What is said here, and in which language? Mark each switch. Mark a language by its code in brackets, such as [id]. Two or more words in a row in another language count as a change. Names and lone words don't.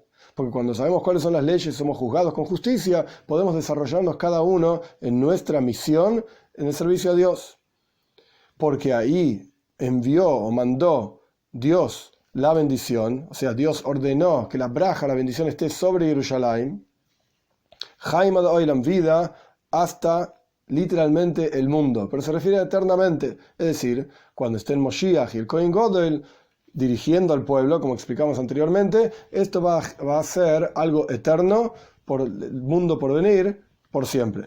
[es] Porque cuando sabemos cuáles son las leyes, somos juzgados con justicia, podemos desarrollarnos cada uno en nuestra misión, en el servicio a Dios. Porque ahí envió o mandó Dios la bendición, o sea, Dios ordenó que la braja, la bendición esté sobre Jerusalén, [he] חיים עד העולם, [es] vida, hasta literalmente el mundo, pero se refiere eternamente, es decir, cuando estén Moshiach y el [he] כהן גדול [es] dirigiendo al pueblo, como explicamos anteriormente, esto va a ser algo eterno por el mundo por venir, por siempre.